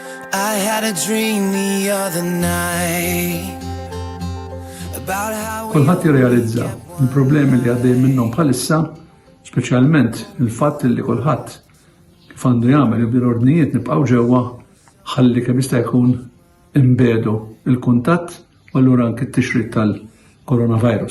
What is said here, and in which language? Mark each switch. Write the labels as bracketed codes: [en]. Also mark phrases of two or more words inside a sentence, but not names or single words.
[en] I had a dream the other night about how [mt] Kulħadd jirrealizza il-problemi li għaddej minnhom bħalissa, speċjalment il-fatt li kulħadd kif għandu jagħmel jibdil ordnijiet nibqgħu ġewwa ħalli kemm jista' jkun imbedu il-kuntatt u allura anke t-tixrid tal-coronavirus.